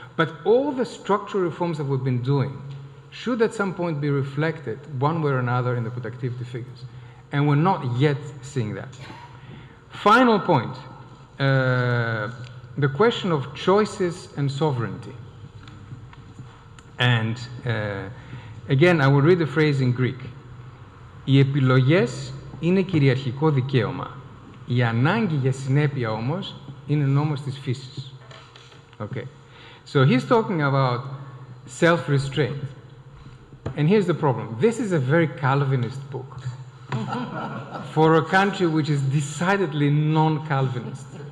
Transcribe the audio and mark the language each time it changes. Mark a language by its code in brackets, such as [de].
[en] But all the structural reforms that we've been doing should at some point be reflected one way or another in the productivity figures. And we're not yet seeing that. Final point, the question of choices and sovereignty. And again, I will read the phrase in Greek. [el] Οι επιλογές είναι κυριαρχικό δικαίωμα. Η ανάγκη για συνέπεια όμως είναι νόμος της φύσης. [en] Okay. So he's talking about self-restraint. And here's the problem. This is a very Calvinist book for a country which is decidedly non-Calvinist.